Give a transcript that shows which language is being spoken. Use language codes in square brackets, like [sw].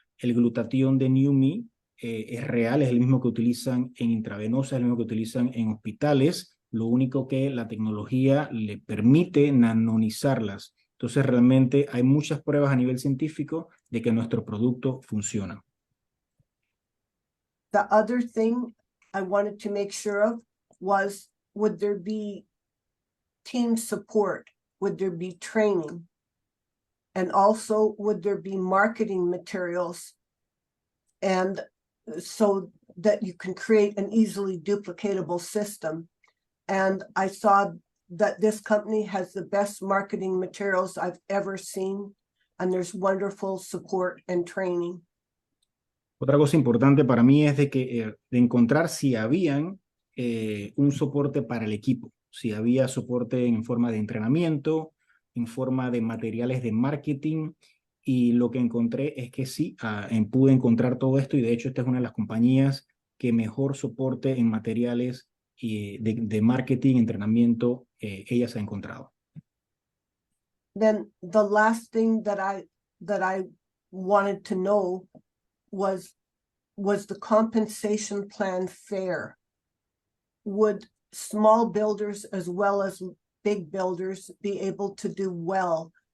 [es] El glutatión de Neumi es real, es el mismo que utilizan en intravenosa, es el mismo que utilizan en hospitales. Lo único que la tecnología le permite nanonizarlas. Entonces, realmente hay muchas pruebas a nivel científico de que nuestro producto funciona. [en] The other thing I wanted to make sure of was, would there be team support? Would there be training? And also, would there be marketing materials? And so that you can create an easily duplicatable system. And I saw that this company has the best marketing materials I've ever seen, and there's wonderful support and training. [es] Otra cosa importante para mí es de encontrar si habían un soporte para el equipo, si había soporte en forma de entrenamiento, en forma de materiales de marketing, y lo que encontré es que sí, pude encontrar todo esto, y de hecho esta es una de las compañías que mejor soporte en materiales de marketing, entrenamiento, ella se ha encontrado. [en] Then the last thing that I wanted to know was the compensation plan fair? Would small builders as well as big builders be able to do well?